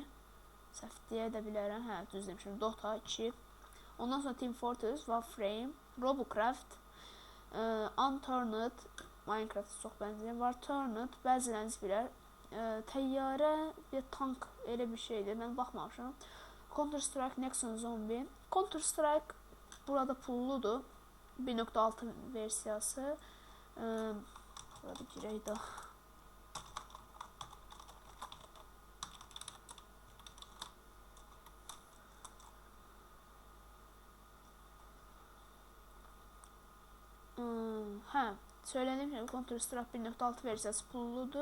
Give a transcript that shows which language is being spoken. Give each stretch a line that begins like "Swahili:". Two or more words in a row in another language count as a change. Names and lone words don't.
Azerbaijani: Səhv deyə də bilərəm. Hə, düz demişəm. Dota 2. Ondan sonra Team Fortress, Warframe, Robocraft, Unturned, Minecraft çox bənzəyir. Warturned, bəziləriniz bilər. Təyyarə və tank elə bir şeydir. Mən baxmamışam. Counter-Strike, Nexon Zombie. Counter-Strike burada pulludur. 1.6 versiyası. Burada girək də. Hə, söylədiyim kimi Counter-Strike 1.6 versiyası pulludur.